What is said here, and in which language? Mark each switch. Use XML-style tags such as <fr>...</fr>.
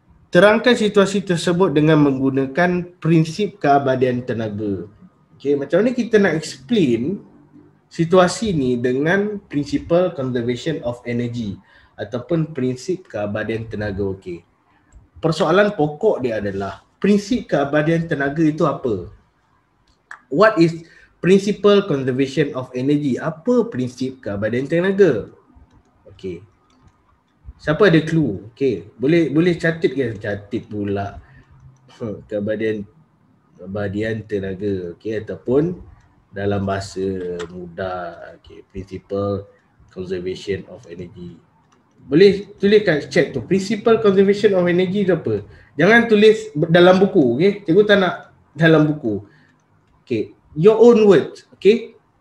<ms>Terangkan situasi tersebut dengan menggunakan prinsip keabadian tenaga. Okay, macam mana kita nak explain situasi ni dengan principle conservation of energy ataupun prinsip keabadian tenaga. Okay. Persoalan pokok dia adalah prinsip keabadian tenaga itu apa?</ms> <en>What is principle conservation of energy?</en> <ms>Apa prinsip keabadian tenaga? Okay. Siapa ada clue? Okay. Boleh catat ke? Catat pula. Keabadian tenaga. Okay. Ataupun dalam bahasa mudah. Okay. Principle conservation of energy. Boleh tulis kat chat tu. Principle conservation of energy tu apa? Jangan tulis dalam buku, okay? Cikgu tak nak dalam buku.</ms> <en>Okay, your own words, okay?</en>